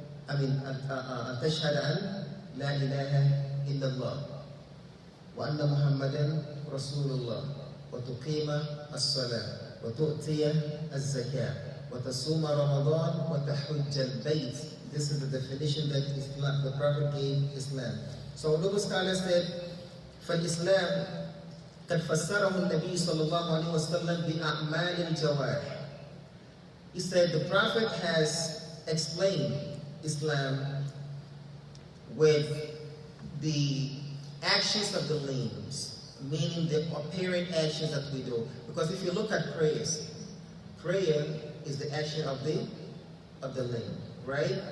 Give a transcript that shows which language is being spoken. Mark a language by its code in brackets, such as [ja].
[ar] أن تشهد أن لا إله إلا الله وأن محمدا رسول الله وتقيم الصلاة وتؤتي الزكاة وتصوم رمضان وتحج البيت. [en] This is the definition that Islam, the Prophet gave Islam. So noble scholars said, [ar] فالإسلام قد فسره النبي صلى الله عليه وسلم بأعمال الجوارح. [en] He said the Prophet has explained Islam with the actions of the limbs, meaning the apparent actions that we do. Because if you look at prayers, prayer is the action of the limb, right?